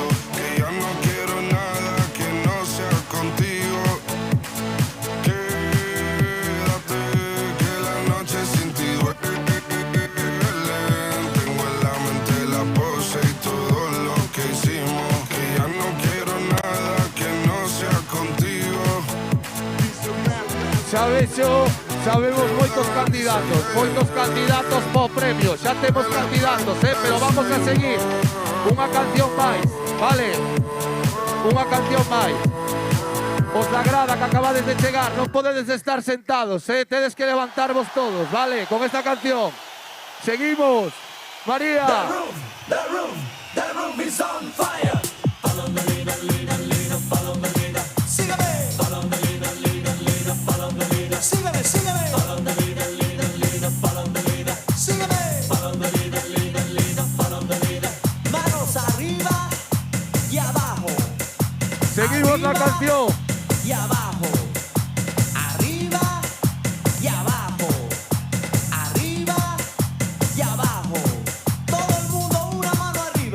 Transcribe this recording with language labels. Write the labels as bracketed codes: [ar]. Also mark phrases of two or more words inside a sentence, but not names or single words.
[es] Que ya no quiero nada que no sea contigo. Quédate, que la noche sin ti duele. Tengo en la mente la pose y todo lo que hicimos. Que ya no quiero nada que no sea contigo. [gl] Sabemos moitos candidatos po premio. Xa temos candidatos, pero [es] vamos a seguir. [gl] Unha canción máis, vale? Unha canción máis. Os da grada que acabades de chegar, non podedes estar sentados, tedes que levantarvos todos, vale? Con esta canción. Seguimos. María. [en] The room is on fire. Follow the leader, leader, leader, follow the leader. [es] Sígame. [en] Follow the leader, leader, leader, follow the leader. [es] Sígame, sígame. [en] Follow the leader, leader, leader, follow the leader. [es] Sígame. [en] Follow the leader, leader, leader, follow the leader. [es] Manos arriba y abajo. Seguimos la canción. Y abajo. Arriba y abajo. Arriba y abajo. Todo el mundo una mano arriba.